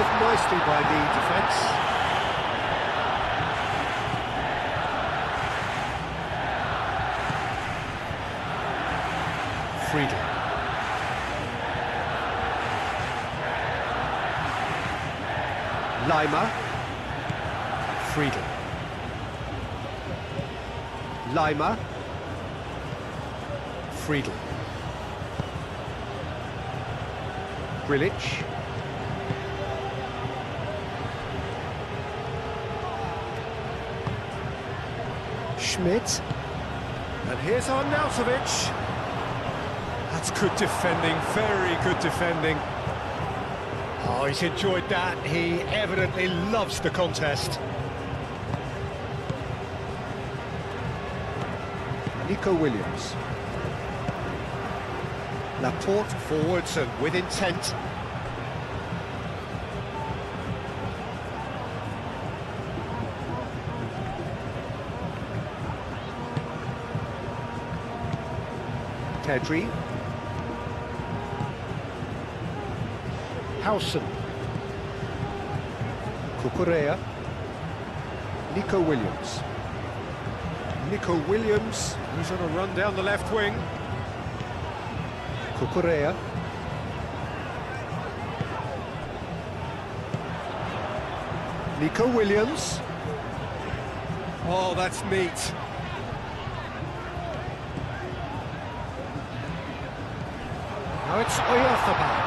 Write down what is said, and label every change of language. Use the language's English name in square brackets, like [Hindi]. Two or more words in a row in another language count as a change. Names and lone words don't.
[English] nicely by the defence. Friedel. Lima. Friedel. Lima. Friedel. Grilic. Schmidt. And here's Arnautovic. That's good defending, very good defending. Oh, he's enjoyed that. He evidently loves the contest. Nico Williams. Laporte forwards and with intent. Pedri. Howson. Cucurella. Nico Williams. Nico Williams, who's on a run down the left wing. Cucurella. Nico Williams. Oh, that's neat. Now it's Oyarzabal.